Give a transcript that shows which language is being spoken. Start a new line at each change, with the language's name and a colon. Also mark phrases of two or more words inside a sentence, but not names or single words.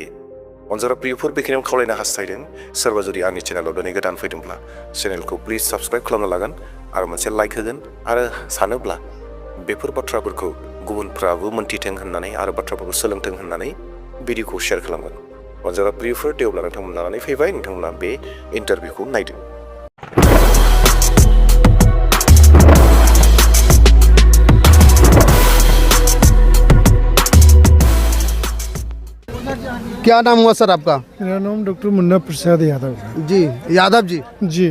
Bodo: अनजारा प्रियफोर, बेखिनियाव खावलायनो हास्थायदों, सोरबा जुदि आंनि चेनेलाव दिनै गोदान फैदोंब्ला चेनेलखौ
English: please subscribe
Bodo: खालामनो लागोन आरो मोनसे लाइक होगोन, आरो सानोब्ला बेफोर बाथ्राफोरखौ गुबुनफ्राबो मोन्थिथों होननानै आरो बाथ्राफोरखौ सोलोंथों होननानै भिडिअखौ शेयार खालामगोन। अनजारा प्रियफोर, दे अब्ला नोंथांमोन लानानै फैबाय, नोंथांमोना बे इन्टारभिउखौ नायदो।
Hindi: क्या नाम हुआ सर आपका? मेरा नाम डॉक्टर मुन्ना प्रसाद यादव है। जी, यादव जी। जी,